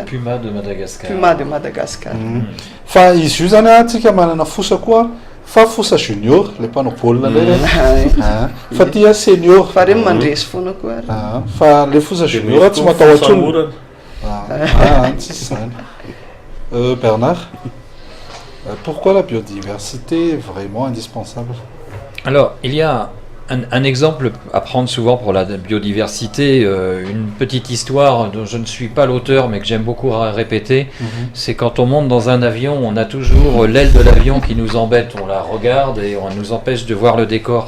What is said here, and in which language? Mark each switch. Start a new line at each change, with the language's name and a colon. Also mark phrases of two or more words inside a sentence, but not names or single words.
French: Puma de Madagascar. Puma de Madagascar.
Malagasy: Fa izy io zany tsika manana fosa koa fa fosa junior le mpanao baolina le fa tia senior fa reny mandresy foana koa ary. Fa le fosa junior tsy matahotra olona. Tsisy zany.
French: Bernard, pourquoi la biodiversité est vraiment indispensable? Alors, il y a un exemple à prendre souvent pour la biodiversité, une petite histoire dont je ne suis pas l'auteur mais que j'aime beaucoup répéter, c'est quand on monte dans un avion, on a toujours l'aile de l'avion qui nous embête, on la regarde et on nous empêche de voir le décor.